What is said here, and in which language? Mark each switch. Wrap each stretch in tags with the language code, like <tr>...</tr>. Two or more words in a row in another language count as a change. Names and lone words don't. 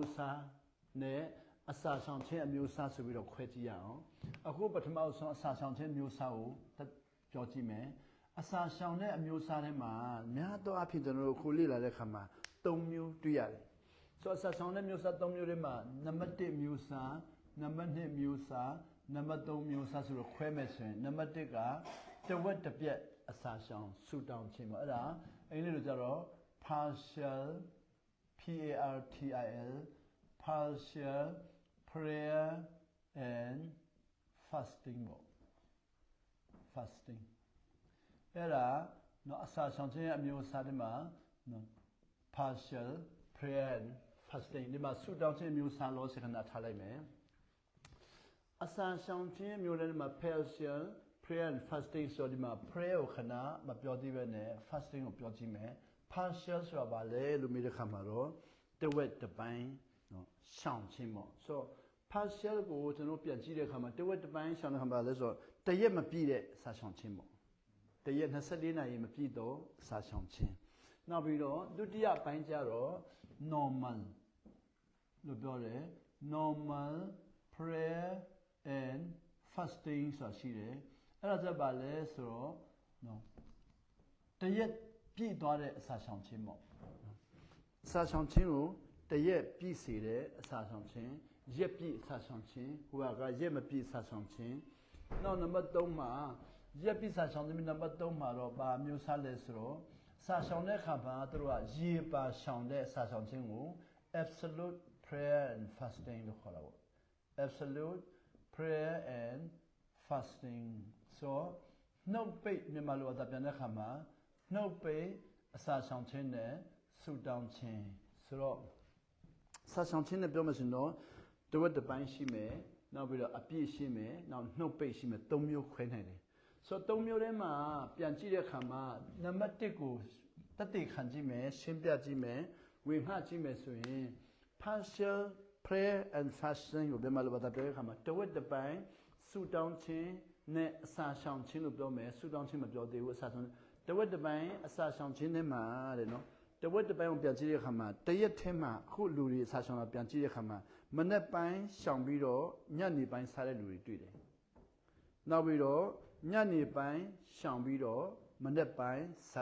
<my>အစားနဲ့အစာဆောင်ခြင်းအမျိုးအစားဆိုပြီးတော့ခွဲကြည့်ရအောင်အခုပထမဆုံးအစာဆောင်ခြင်းမျိုးစားကိုပြောကြည့်မယ်အစာဆောင်တဲ့အမျိုးအစားထဲမှာများသောအားဖြင့်ကျွန်တော်တို့ခုလေ့လာတဲ့အခါမှာ၃မျိုးတွေ့ရတယ်ဆိုတော့အစာဆောင်တဲ့မျိုးစား၃မျိုးထဲမှာနံပါတ်1မျိုးစားနံပါတ်2မျိုးစားနံပါတ်3မျိုးစားဆိုတော့ခွဲမယ်ဆိုရင်နံပါတ်1ကတဝက်တစ်ပြက်အစာဆောင်ဆူတောင်းခြင်းပေါ့အဲ့ဒါအင်္ဂလိပ်လိုကျတော့ partial</my> <en>PARTIL partial prayer and fasting</en> <my>ပေါ့ fasting အဲ့ဒါနော်အစာဆောင်ခြင်းအမျိုးအစားတွေမှာနော်</my> <en>partial prayer and fasting</en> <my>ဒီမှာဆူတောင်းခြင်းအမျိုးအစားလို့စခ ဏထားလိုက်မယ်အစာဆောင်ခြင်းမျိုးတွေမှာ</my> <en>partial prayer and fasting</en> <my>ဆိုဒီမှာ prayer ကိုခဏမပြောသေးပဲနဲ့ fasting ကိုပြောကြည့်မယ် partial ဆိုတာဘာလဲလို့မေးတဲ့အခါမှာတော့တဝက်တစ်ပိုင်းနော်ရှောင်ခြင်းပေါ့ဆို partial ကိုကျွန်တော်ပြန်ကြည့်တဲ့အခါမှာတဝက်တစ်ပိုင်းရှောင်တဲ့အခါမှာလဲဆိုတော့တရက်မပြည့်တဲ့အစာရှောင်ခြင်းပေါ့တရက်24နာရီမပြည့်တော့အစာရှောင်ခြင်းနောက်ပြီးတော့ဒုတိယပိုင်းကျတော့ normal လို့ပြောတယ်</my> <en>normal prayer and fasting</en> <my>ဆိုတာရှိတယ်အဲ့ဒါကြပါလဲဆိုတော့နော်တရက်ပြည့်သွား တဲ့အစာရှောင်ခြင်းပေါ့အစာရှောင်ခြင်းကိုတရက်ပြည့်စေတဲ့အစာရှောင်ခြင်းရက်ပြည့်အစာရှောင်ခြင်းဟိုကရက်မပြည့်အစာရှောင်ခြင်းနောက်နံပါတ်3မှာရက်ပြည့်အစာရှောင်ခြင်းနံပါတ်3မှာတော့ဘာမျိုးစားလဲဆိုတော့အစာရှောင်တဲ့အခါမှာတို့ကရေပါရှောင်တဲ့အစာရှောင်ခြင်းကို absolute</my> <en>prayer and fasting</en> <my>လို့ခေါ်တာပေါ့</my> <en>absolute prayer and fasting</en> <my>ဆိုနှုတ်ပိတ်မြန်မာလိုအပ်ပြန်တဲ့အခါမှာနှုတ်ပိတ်အစာရှောင်ခြင်းနဲ့ဆူတောင်းခြင်းဆိုတော့အစာရှောင်ခြင်းနဲ့ပြောမှဆိုတော့တဝက်တစ်ပိုင်းရှိမယ်နောက်ပြီးတော့အပြည့်ရှိမယ်နောက်နှုတ်ပိတ်ရှိမယ်၃မျိုးခွဲနိုင်တယ်ဆိုတော့၃မျိုး ထဲမှာပြန်ကြည့်တဲ့အခါမှာနံပါတ်1ကိုတသက်ခံကြည့်မယ်ရှင်းပြကြည့်မယ်ဝေငှကြည့်မယ်ဆိုရင်</my> <en>partial prayer and fasting</en> <my>ကိုပြန်မလို့ပြောတဲ့အခါမှာတဝက်တစ်ပိုင်းဆူတောင်းခြင်းနဲ့အစာရှောင်ခြင်းလို့ပြောမယ် ဆူတောင်းခြင်းမပြောသေးဘူးအစာရှောင်တဝက်တစ်ပိုင်းအစာရှောင်ခြင်းနဲ့မှာတဲ့နော်တဝက်တစ်ပိုင်းကိုပြန်ကြည့်တဲ့အခါမှာတရက်ထဲမှာအခုလူတွေအစာရှောင်တာပြန်ကြည့်တဲ့အခါ မှာမနေ့ပိုင်းရှောင်ပြီးတော့ညနေပိုင်းစားတဲ့လူတွေတွေ့တယ်နောက်ပြီးတော့ညနေပိုင်းရှောင်ပြီးတော့မနေ့ပိုင်းစား</my>